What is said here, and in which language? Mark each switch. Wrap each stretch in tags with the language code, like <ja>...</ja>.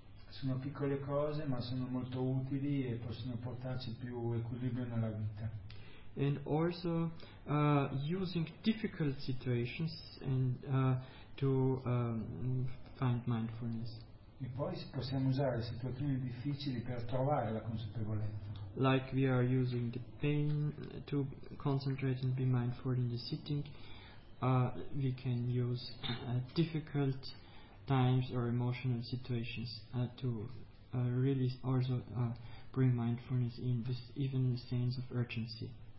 <it>Sono piccole cose, ma sono molto utili e possono portarci più equilibrio nella vita.</it> <en>And also using difficult situations and to find mindfulness.</en> <it>E poi possiamo usare situazioni difficili per trovare la consapevolezza.</it> <en>Like we are using the pain to concentrate and be mindful in the sitting, we can use difficult times or emotional situations to really also bring mindfulness in, with even the sense of urgency.</en>